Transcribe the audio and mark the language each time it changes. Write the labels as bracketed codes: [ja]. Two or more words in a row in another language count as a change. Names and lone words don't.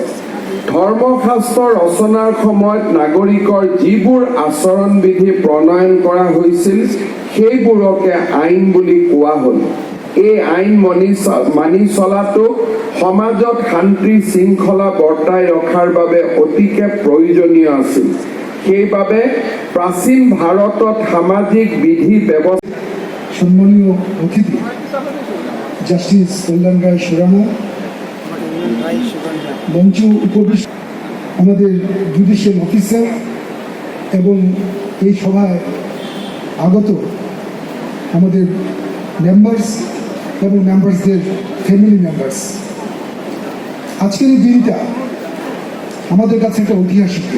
[as] ধৰ্মশাস্ত্ৰ ৰচনাৰ সময়ত নাগৰিকৰ যিবোৰ আচৰণ বিধি প্ৰণয়ন কৰা হৈছিল, সেইবোৰকে আইন বুলি কোৱা হ'ল। এই আইন মানি চলাটো সমাজত শান্তি শৃংখলা বৰ্তাই ৰখাৰ বাবে অতিকে প্ৰয়োজনীয় আছিল। সেইবাবে প্ৰাচীন ভাৰতত সামাজিক বিধি ব্যৱস্থা। [bn] সম্মানীয় অতিথি জাস্টিস কল্যাণ রায় সোরানা, মঞ্চ উপবিষ্ট আমাদের [en] judicial officer [bn] এবং এই সভায় আগত আমাদের মেম্বার্স এবং মেম্বার্সদের [en] family members, [bn] আজকের এই দিনটা আমাদের কাছে একটা ঐতিহাসিক দিন।